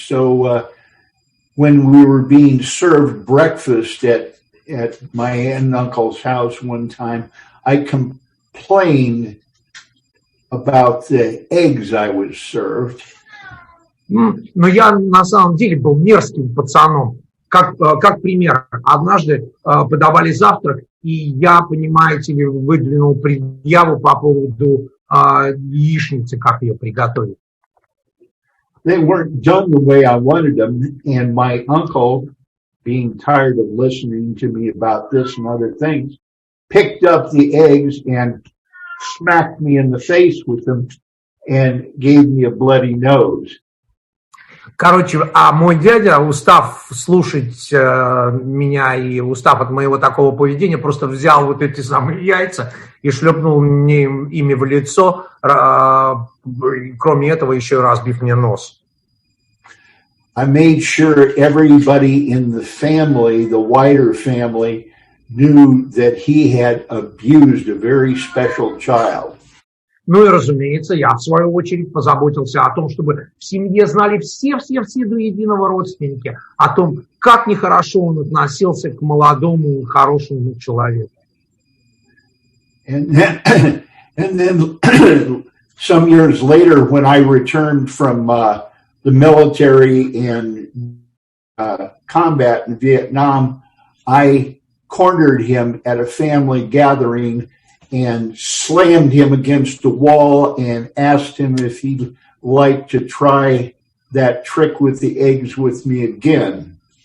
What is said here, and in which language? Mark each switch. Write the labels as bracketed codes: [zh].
[en] So when we were being served breakfast at my aunt and uncle's house one time, I complained about the eggs I was served. [ru] Но я на самом деле был мерзким пацаном. Как пример, однажды подавали завтрак, и я, понимаете ли, выдвинул предъяву по поводу яичницы, как ее приготовить. [en] They weren't done the way I wanted them, and my uncle, being tired of listening to me about this and other things, picked up the eggs and smacked me in the face with them and gave me a bloody nose. [ru] Короче, а мой дядя, устав слушать меня и устав от моего такого поведения, просто взял вот эти самые яйца и шлепнул мне ими в лицо, кроме этого еще разбив мне нос. [en] I made sure everybody in the family, the wider family, knew that he had abused a very special child. [ru] Ну и, разумеется, я, в свою очередь, позаботился о том, чтобы в семье знали все до единого родственники, о том, как нехорошо он относился к молодому и хорошему человеку. [en] And then some years later, when I returned from the military and combat in Vietnam, I cornered him at a family gathering and slammed him against the wall and asked him if he'd like to try that trick with the eggs with me again.